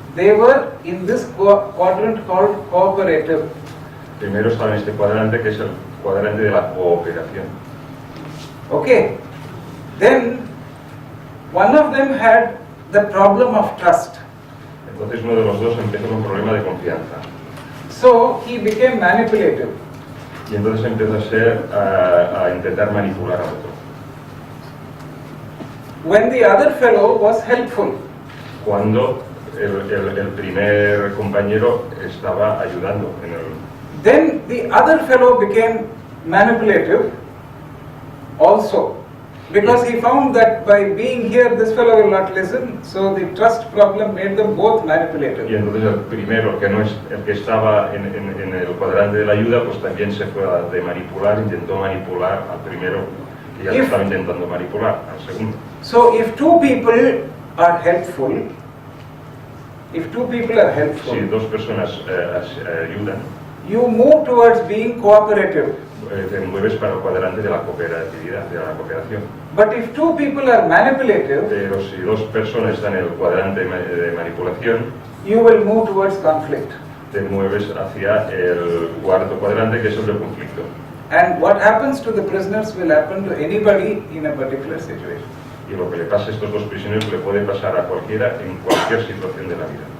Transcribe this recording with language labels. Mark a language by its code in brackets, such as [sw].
[en] they were in this quadrant called cooperative. [es] primero estaba en este cuadrante que es el cuadrante de la cooperación. [en] Okay. Then one of them had the problem of trust. [es] Entonces uno de los dos empezó con un problema de confianza. [en] So he became manipulative. [es] Y entonces empezó a intentar manipular a otro. [en] When the other fellow was helpful. [es] Cuando el primer compañero estaba ayudando en el... [en] Then the other fellow became manipulative also. Because he found that by being here, this fellow will not listen. So the trust problem made them both manipulative. [es] Y entonces el primero, que no es el que estaba en el cuadrante de la ayuda, pues también se fue de manipular, intentó manipular al primero que ya lo estaba intentando manipular, al segundo. [en] So if two people are helpful, [es] si dos personas ayudan, [en] you move towards being cooperative. [es] Te mueves para el cuadrante de la cooperatividad, de la cooperación. [en] But if two people are manipulative, [es] pero si dos personas están en el cuadrante de manipulación, [en] you will move towards conflict. [es] Te mueves hacia el cuarto cuadrante, que es el del conflicto. [en] And what happens to the prisoners will happen to anybody in a particular situation. [es] Y lo que le pasa a estos dos prisioneros le puede pasar a cualquiera en cualquier situación de la vida.